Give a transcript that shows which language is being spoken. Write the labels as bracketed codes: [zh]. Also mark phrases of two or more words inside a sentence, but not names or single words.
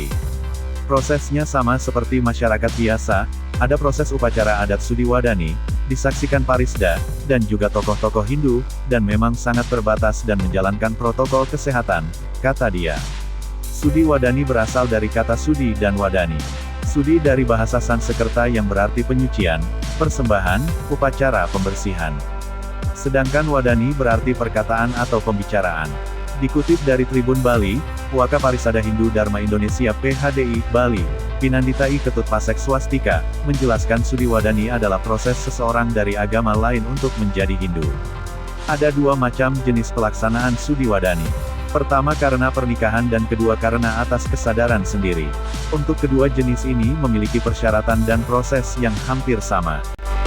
[id] Prosesnya sama seperti masyarakat biasa, ada proses upacara adat Sudi Wadani, disaksikan Parisda, dan juga tokoh-tokoh Hindu, dan memang sangat terbatas dan menjalankan protokol kesehatan, kata dia. Sudi Wadani berasal dari kata Sudi dan Wadani. Sudi dari bahasa Sanskerta yang berarti penyucian, persembahan, upacara pembersihan. Sedangkan Wadani berarti perkataan atau pembicaraan. Dikutip dari Tribun Bali, Waka Parisada Hindu Dharma Indonesia PHDI, Bali, Pinandita I Ketut Pasek Swastika, menjelaskan Sudi Wadani adalah proses seseorang dari agama lain untuk menjadi Hindu. Ada dua macam jenis pelaksanaan Sudi Wadani. Pertama karena pernikahan dan kedua karena atas kesadaran sendiri. Untuk kedua jenis ini memiliki persyaratan dan proses yang hampir sama.